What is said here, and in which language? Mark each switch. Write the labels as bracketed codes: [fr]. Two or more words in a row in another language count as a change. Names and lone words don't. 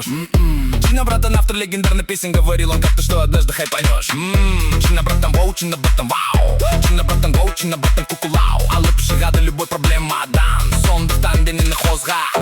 [ru] Чина, братан, автор легендарной песен, говорил он как-то, что однажды хайпанешь. Чина, братан, воу, Чина, братан, вау. Чина, братан, воу, Чина, братан, кукулау. [kk] Алып шығады любой проблемадан. Сондықтан денені қозға.